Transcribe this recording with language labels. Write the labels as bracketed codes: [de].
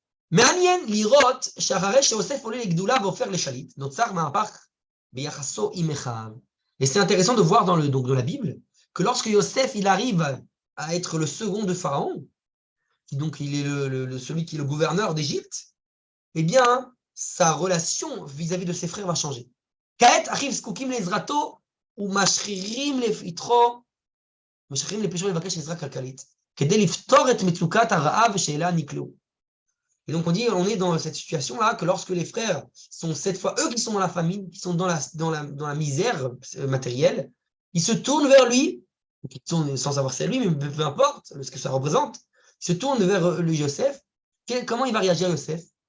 [he] מעניין לראות שאחרי שיוסף עולה לגדולה והופך לשליט, נוצר מהפך ביחסו עם אחיו. [fr] Et c'est intéressant de voir dans la Bible que lorsque Yosef il arrive à être le second de Pharaon, donc il est celui qui est le gouverneur d'Égypte, eh bien sa relation vis-à-vis de ses frères va changer. [he] כעת אחיו זקוקים לעזרתו ומשחירים לפתחו, משחירים לפתחו לבקש עזרה כלכלית, כדי לפתור את מצוקת הרעב ושאליה נקלעו. [fr] Et donc on dit, on est dans cette situation-là, que lorsque les frères sont cette fois eux qui sont dans la famine, qui sont dans la misère matérielle, ils se tournent vers lui, sans savoir c'est lui, mais peu importe ce que ça représente, ils se tournent vers le Yosef. Comment il va réagir Yosef?